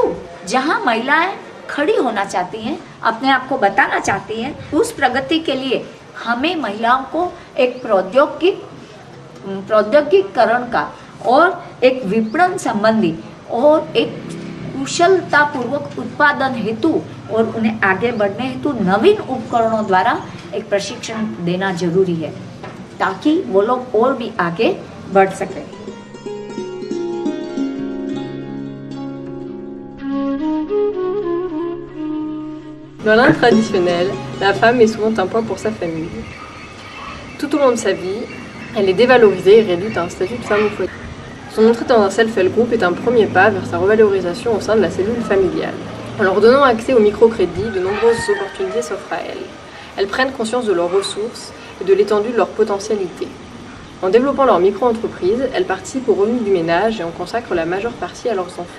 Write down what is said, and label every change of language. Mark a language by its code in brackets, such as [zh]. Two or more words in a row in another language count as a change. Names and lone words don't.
[hi] जहां महिलाएं खड़ी होना चाहती हैं, अपने आप को बताना चाहती हैं, उस प्रगति के लिए हमें महिलाओं को एक प्रौद्योगिकीकरण का और एक विपणन संबंधी और एक कुशलतापूर्वक उत्पादन हेतु और उन्हें आगे बढ़ने हेतु नवीन उपकरणों द्वारा एक प्रशिक्षण देना जरूरी है, ताकि वो लोग और भी आगे बढ़ सकें। [fr] Dans l'Inde traditionnelle, la femme est souvent un poids pour sa famille. Tout au long de sa vie, elle est dévalorisée et réduite à un statut de femme au foyer. Son entrée dans un [en] self-help group [fr] est un premier pas vers sa revalorisation au sein de la cellule familiale. En leur donnant accès au microcrédit, de nombreuses opportunités s'offrent à elles. Elles prennent conscience de leurs ressources et de l'étendue de leurs potentialités. En développant leur micro-entreprise, elles participent aux revenus du ménage et en consacrent la majeure partie à leurs enfants.